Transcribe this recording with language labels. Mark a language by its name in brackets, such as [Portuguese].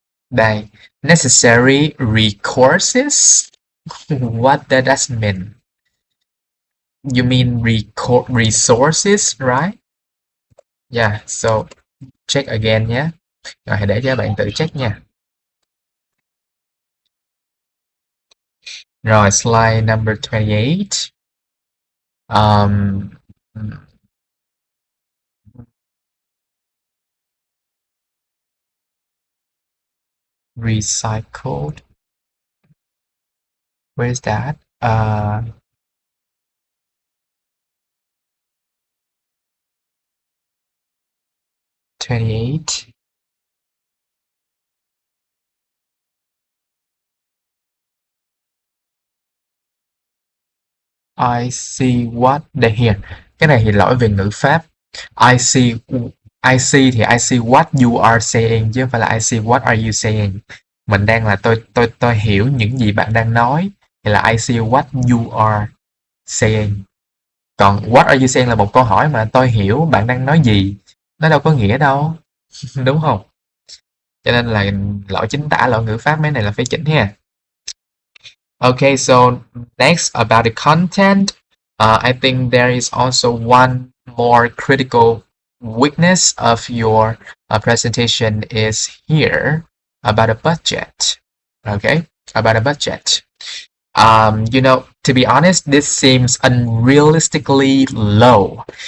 [English] Đây, necessary recourses. What does that mean? You mean resources, right? Yeah, so check again nhé. [Vietnamese] Rồi hãy để cho bạn tự check nha. [English] Rồi slide number 28. Mm, recycled. Where's that? 28. I see what đây here. [Vietnamese] Cái này thì lỗi về ngữ pháp. [English] I see I see what you are saying [Vietnamese] chứ không phải là [English] I see what are you saying. [Vietnamese] Mình đang là tôi hiểu những gì bạn đang nói. Thì là [English] I see what you are saying. [Vietnamese] Còn [English] what are you saying [Vietnamese] là một câu hỏi mà tôi hiểu bạn đang nói gì. Nó đâu có nghĩa đâu. Đúng không? Cho nên là lỗi chính tả, lỗi ngữ pháp mấy này là phải chỉnh ha. [English] Okay, so next about the content, I think there is also one more critical weakness of your presentation is here about a budget. Okay, about a budget. To be honest, this seems unrealistically low.